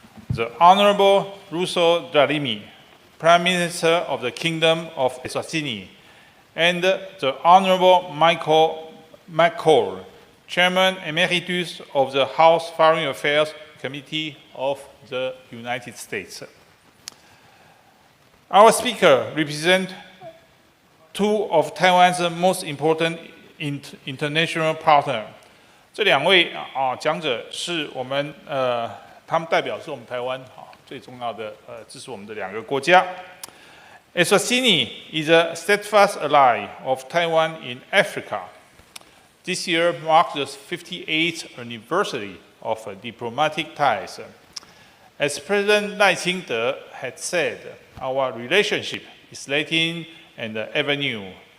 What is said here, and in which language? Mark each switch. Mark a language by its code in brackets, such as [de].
[en] the Honorable Rosso Dlamini, Prime Minister of the Kingdom of Eswatini, and the Honorable Michael McCall, Chairman Emeritus of the House Foreign Affairs Committee of the United States. Our speakers represent two of Taiwan's most important international partners. [zh] 这两位讲者是我们他们代表是我们台湾最重要的支持我们的两个国家。 [en] Eswatini is a steadfast ally of Taiwan in Africa. This year marks the 58th anniversary of diplomatic ties. As President赖清德had said, our relationship is Latin and ever new.